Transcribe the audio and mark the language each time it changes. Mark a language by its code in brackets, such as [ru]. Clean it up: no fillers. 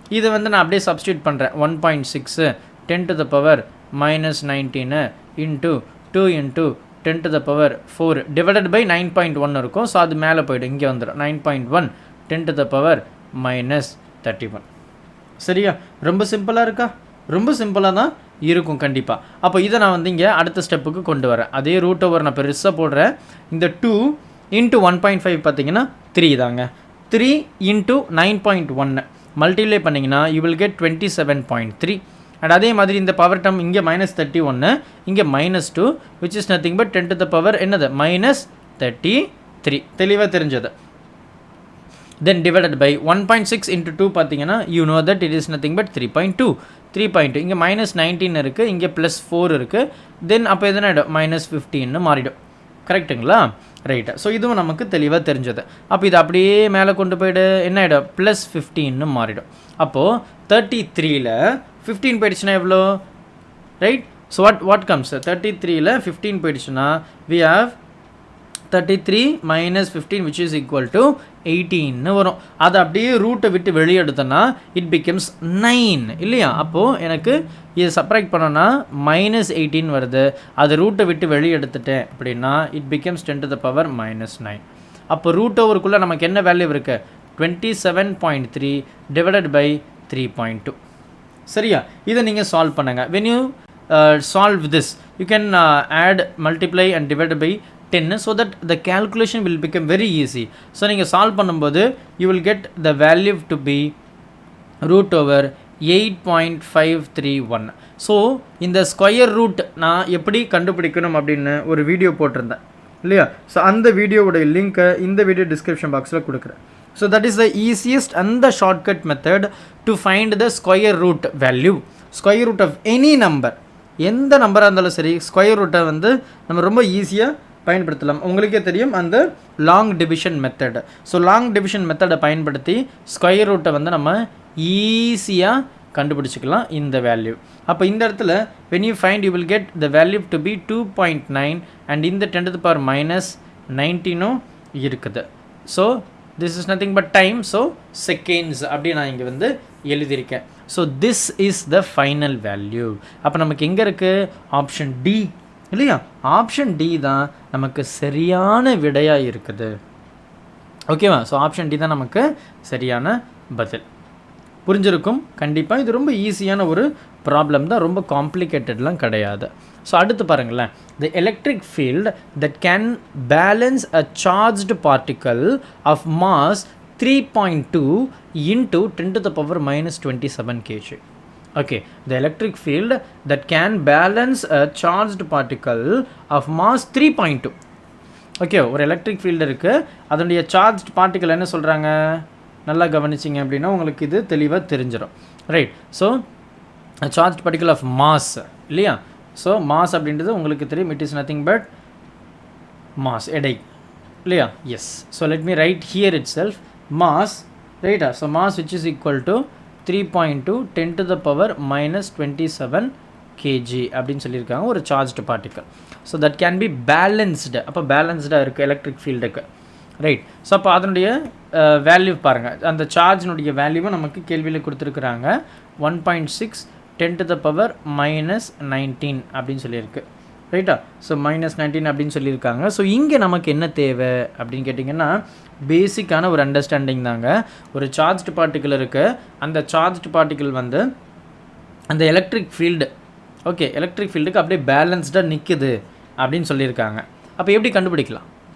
[ta] இது வந்து நான் அப்படியே சப்ஸ்டியூட் பண்ணுறேன், 1.6 10 to the power -19 into 2 into 10 to the power 4 divided by 9.1 இருக்கும். ஸோ அது மேலே போய்டும், இங்கே வந்துடும் 9.1 10 to the power -31. சரியா, ரொம்ப சிம்பிளாக இருக்கா, ரொம்ப சிம்பிளாக தான் இருக்கும் கண்டிப்பாக. அப்போ இதை நான் வந்து இங்கே அடுத்த ஸ்டெப்புக்கு கொண்டு வரேன். அதே ரூட் ஓவர் நான் பெருசாக போடுறேன். இந்த 2 into 1.5 பார்த்தீங்கன்னா 3 தாங்க. 3 into 9.1 மல்டிப்ளை பண்ணிங்கன்னா [en] You will get 27.3. [ta] அண்ட் அதே மாதிரி இந்த பவர் டேர்ம் இங்கே -31, இங்கே -2 [en] which is nothing but 10 to the power [ta] என்னது -33. தெளிவாக தெரிஞ்சது. [en] then divided by 1.6 into 2 பார்த்தீங்கன்னா you know that it is nothing but 3.2 [ta] இங்கே -19 இருக்குது, இங்கே +4 இருக்குது. தென் அப்போ எதுனா ஆகிடும் -15 மாறிடும், கரெக்டுங்களா, ரைட்டு. ஸோ இதுவும் நமக்கு தெளிவாக தெரிஞ்சது. அப்போ இது அப்படியே மேலே கொண்டு போய்ட்டு என்ன ஆகிடும் +15 மாறிடும். அப்போது 33ல் 15 போயிடுச்சுன்னா எவ்வளோ, ரைட். [en] so what comes [ta] 33ல் 15 போயிடுச்சுன்னா [en] we have 33 - 15 which is equal to 18 வரும். [ta] அதை அப்படியே ரூட்டை விட்டு வெளியே எடுத்தோன்னா [en] it becomes 9 [ta] இல்லையா. அப்போது எனக்கு இதை சப்ராக்ட் பண்ணோன்னா -18 வருது. அது ரூட்டை விட்டு வெளியே எடுத்துட்டேன் அப்படின்னா [en] It becomes 10 to the power -9. [ta] அப்போ ரூட் ஓவருக்குள்ளே நமக்கு என்ன வேல்யூ இருக்குது, 27.3 divided by 3.2. சரியா, இதை நீங்கள் சால்வ் பண்ணுங்கள். [en] when you solve this you can add, multiply and divide by 10 so that the calculation will become very easy. So [ta] நீங்கள் சால்வ் பண்ணும்போது [en] you will get the value to be root over 8.531. [ta] So இந்த square root நான் எப்படி கண்டுபிடிக்கணும் அப்படின்னு ஒரு video போட்டிருந்தேன் இல்லையா. ஸோ அந்த வீடியோவுடைய லிங்க்கை இந்த வீடியோ டிஸ்கிரிப்ஷன் பாக்ஸில் கொடுக்குறேன். [en] So that is the easiest and the shortcut method to find the square root value. Square root of any number, [ta] எந்த நம்பராக இருந்தாலும் சரி ஸ்கொயர் ரூட்டை வந்து நம்ம ரொம்ப ஈஸியாக பயன்படுத்தலாம். உங்களுக்கே தெரியும் அந்த long division method. So long division மெத்தடை பயன்படுத்தி ஸ்கொயர் ரூட்டை வந்து நம்ம ஈஸியாக கண்டுபிடிச்சிக்கலாம் இந்த வேல்யூ. அப்போ இந்த இடத்துல [en] when you find you will get the value to be 2.9 and இந்த 10 to the power -19 இருக்குது. So this is nothing but time, so seconds [ta] அப்படி நான் இங்கே வந்து எழுதியிருக்கேன். [en] So this is the final value. [ta] அப்போ நமக்கு எங்கே இருக்குது, ஆப்ஷன் டி இல்லையா. ஆப்ஷன் டி தான் நமக்கு சரியான விடையாக இருக்குது. ஓகேவா. ஸோ ஆப்ஷன் டி தான் நமக்கு சரியான பதில். புரிஞ்சிருக்கும் கண்டிப்பாக. இது ரொம்ப ஈஸியான ஒரு ப்ராப்ளம் தான், ரொம்ப காம்ப்ளிகேட்டட்லாம் கிடையாது. [en] so [ta] அடுத்து பாருங்களேன், [en] the electric field that can balance a charged particle of mass 3.2 into 10 to the power minus 27 kg. Okay, the electric field that can balance a charged particle of mass 3.2. [ta] Okay, ஒரு electric field இருக்குது, அதனுடைய charge particle என்ன சொல்கிறாங்க, நல்லா கவனிச்சிங்க அப்படின்னா உங்களுக்கு இது தெளிவாக தெரிஞ்சிடும். [en] Right, so charge particle of mass இல்லையா. [ta] ஸோ மாஸ் அப்படின்றது உங்களுக்கு தெரியும், [en] it is nothing but mass, [ta] எடை இல்லையா. [en] Yes, so let me write here itself mass, ரைட்டா. So mass which is equal to 3.2 10 to the power minus 27 kg [ta] அப்படின்னு சொல்லியிருக்காங்க ஒரு [en] Charged particle. So that can be balanced. [ta] அப்போ பேலன்ஸ்டாக இருக்குது electric ஃபீல்டுக்கு. ரைட், ஸோ அப்போ அதனுடைய வேல்யூ பாருங்கள், அந்த சார்ஜினுடைய வேல்யூவை நமக்கு கேள்வியில் கொடுத்துருக்குறாங்க. [en] 1.6 10 to the power minus 19 [ta] அப்படின்னு சொல்லியிருக்கு. ரைட்டா, ஸோ minus 19 அப்படின்னு சொல்லியிருக்காங்க. ஸோ இங்கே நமக்கு என்ன தேவை அப்படின்னு கேட்டிங்கன்னா, பேசிக்கான ஒரு அண்டர்ஸ்டாண்டிங் தாங்க. ஒரு சார்ஜ்டு பார்ட்டிக்கல் இருக்குது, அந்த சார்ஜ்டு பார்ட்டிக்கல் வந்து அந்த எலக்ட்ரிக் ஃபீல்டு, ஓகே, எலக்ட்ரிக் ஃபீல்டுக்கு அப்படியே பேலன்ஸ்டாக நிற்குது அப்படின்னு சொல்லியிருக்காங்க. அப்போ எப்படி கண்டுபிடிக்கலாம்?